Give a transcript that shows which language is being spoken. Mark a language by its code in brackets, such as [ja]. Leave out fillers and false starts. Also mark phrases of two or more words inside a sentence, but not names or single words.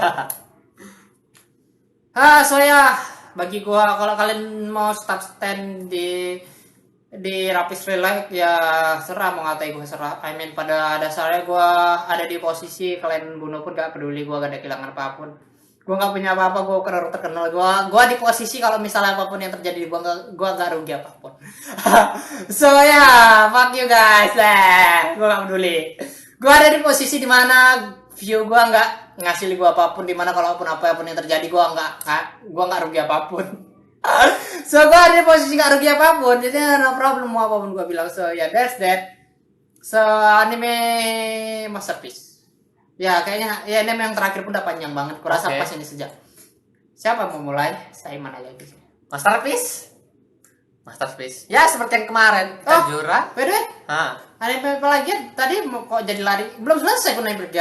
[id] So ya bagi gue kalau kalian mau start stand di Rapis Real Life ya serah, mau ngatain gue serah. Pada dasarnya gue ada di posisi kalian bunuh pun gak peduli, gue gak ada kehilangan apapun, gue gak punya apa-apa, gue terkenal, gue di posisi kalau misalnya apapun yang terjadi di gue gak rugi apapun. So ya [en] fuck you guys, [id] gue gak peduli, gue ada di posisi dimana view gue gak ngasih gue apapun, dimana kalaupun apapun yang terjadi gue gak rugi apapun. So gue ada di posisi gak rugi apapun, jadi [en] no problem [id] mau apapun gue bilang. [en] So ya that's that. So anime masterpiece. [id] Ya kayaknya ya anime yang terakhir pun udah panjang banget. Kurasa pas ini sejak. Siapa mau mulai? Saiman aja gitu. Masterpiece. Ya seperti yang kemarin. Tanjura. Beda. Anime apa lagi? Tadi mau kok jadi lari. Belum selesai pun plagiat.